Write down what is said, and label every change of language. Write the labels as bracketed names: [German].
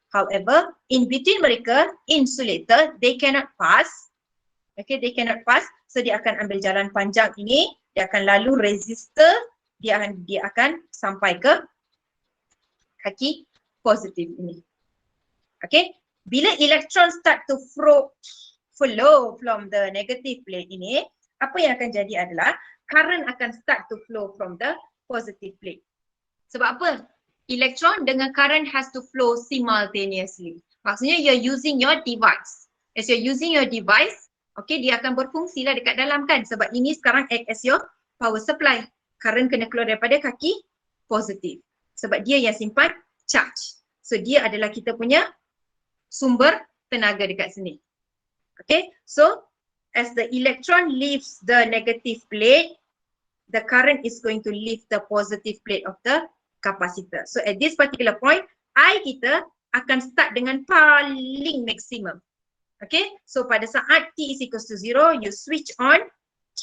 [English] However, in between [Malay] mereka, [English] insulator, they cannot pass. Okay, they cannot pass. [Malay] So dia akan ambil jalan panjang ini, dia akan lalu resistor, dia akan sampai ke kaki positif ini. [English] Okay, bila elektron start to flow from the negative plate ini, [Malay] apa yang akan jadi adalah [English] current akan start to flow from the positive plate. Sebab apa? Elektron dengan current has to flow simultaneously. Maksudnya you're using your device. As you're using your device, [Malay] okay, dia akan berfungsi lah dekat dalam kan. Sebab ini sekarang [English] act as your power supply. [Malay] Current kena keluar daripada kaki positif. Sebab dia yang simpan charge. So dia adalah kita punya sumber tenaga dekat sini. [English] Okay, so as the electron leaves the negative plate, the current is going to leave the positive plate of the capacitor. So at this particular point, I [Malay] kita akan start dengan paling maksimum. [English] Okay, so pada saat T is equals to 0, you switch on Q